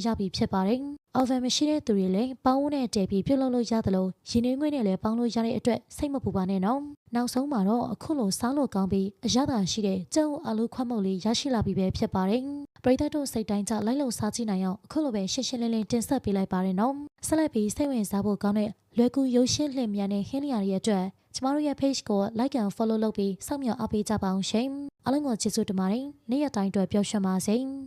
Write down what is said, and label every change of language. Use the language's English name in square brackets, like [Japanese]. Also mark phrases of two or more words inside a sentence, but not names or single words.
[Burmese] ရပြီဖြစ်ပါတယ်။အော်ဗန်မရှိတဲ့သူတွေလည်းပေါင်းဝန်းနဲ့တည်ပြီးပြုတ်လုပ်လို့ရတယ်လို့ရင်းနှီးငွေ့နဲ့လည်းပေါင်းလို့ရတဲ့အတွက်စိတ်မပူပါနဲ့နော်။နောက်ဆုံးမှာတော့အခုလိုစားလို့ကောင်းပြီးအရသာရှိတဲ့ကျုပ်အာလူခွက်မုတ်လေးရရှိလာပြီပဲဖြစ်ပါတယ်။ပရိသတ်တို့စိတ်တိုင်းကြလိုက်လို့စားကြည့်နိုင်အောင်အခုလိုပဲရှင်းရှင်းလင်းလင်းတင်ဆက်ပေးလိုက်ပါတယ်နော်။ဆက်လက်ပြီးစိတ်ဝင်စားဖို့ကောင်းတဲ့လွယ်ကူရိုးရှင်းလျင်မြန်တဲ့ဟင်းလျာတွေအတွက်ကျမတို့ရဲ့ page ကို [English] like and follow [Burmese] လုပ်ပြီးစောင့်မျှော်အားပေးကြပါအောင်ရှင်။အားလုံးကိုကျေးဇူးတင်ပါတယ်။နေ့ရက်တိုင်းအတွက်ပျော်ရွှင်ပါစေ။